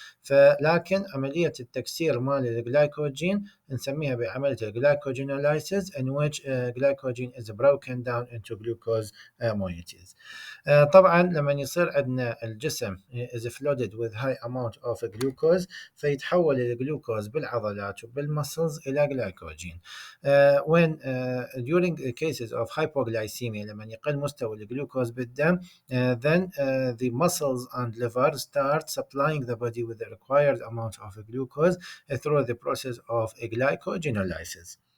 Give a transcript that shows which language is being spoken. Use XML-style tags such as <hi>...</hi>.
<ar>فلكن عملية التكسير مال الجلايكوجين نسميها بعملية الجلايكوجينولايسيس,</ar> <en>in which glycogen is broken down into glucose moieties.</en> <ar>طبعا لما يصير عندنا الجسم</ar> <en>is flooded with high amount of glucose,</en> <ar>فيتحول الجلوكوز بالعضلات وبالمسلز إلى glycogen.</ar> <en>When during cases of hypoglycemia,</en> <ar>لما يقل مستوى الجلوكوز بالدم,</ar> <en>then the muscles and liver start supplying the body with the required amount of glucose through the process of glycogenolysis.</en>